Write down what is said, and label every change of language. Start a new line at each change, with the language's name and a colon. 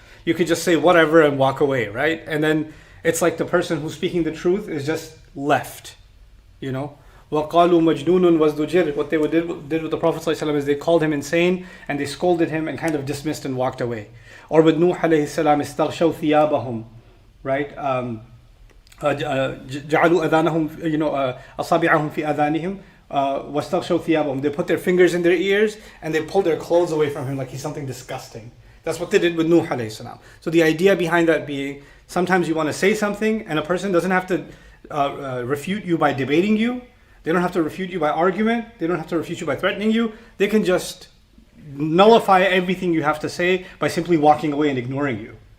English: You could just say whatever and walk away, right? And then it's like the person who's speaking the truth is just left,
Arabic: وَقَالُوا مَجْنُونٌ وَازْدُجِرٌ.
English: What they did with the Prophet ﷺ is they called him insane and they scolded him and kind of dismissed and walked away. Or with Nuh alayhi salam,
Arabic: استغشوا ثيابهم,
English: right?
Arabic: جعلوا أذانهم, أصابعهم في أذانهم واستغشوا ثيابهم.
English: They put their fingers in their ears and they pulled their clothes away from him like he's something disgusting. That's what they did with Nuh alayhi salam. So the idea behind that being, sometimes you want to say something and a person doesn't have to refute you by debating you. They don't have to refute you by argument. They don't have to refute you by threatening you. They can just nullify everything you have to say by simply walking away and ignoring you.